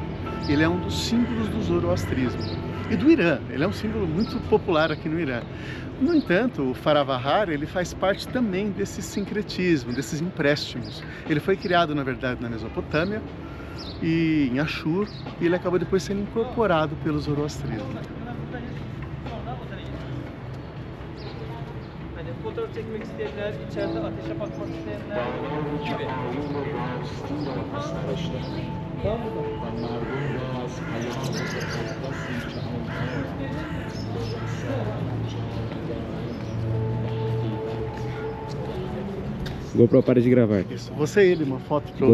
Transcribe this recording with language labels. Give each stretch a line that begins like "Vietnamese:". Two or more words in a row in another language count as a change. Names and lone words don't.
Portuguese: Ele é um dos símbolos do zoroastrismo e do Irã. Ele é um símbolo muito popular aqui no Irã. No entanto, o Faravahar, ele faz parte também desse sincretismo, desses empréstimos. Ele foi criado, na verdade, na Mesopotâmia e em Ashur, e ele acabou depois sendo incorporado pelo zoroastrismo.
Turkish: Fotoğraf çekmek isteyenler, içeride ateşe bakmak isteyenler gibi.
Portuguese: GoPro, pare de gravar. Isso, você e ele, uma foto pro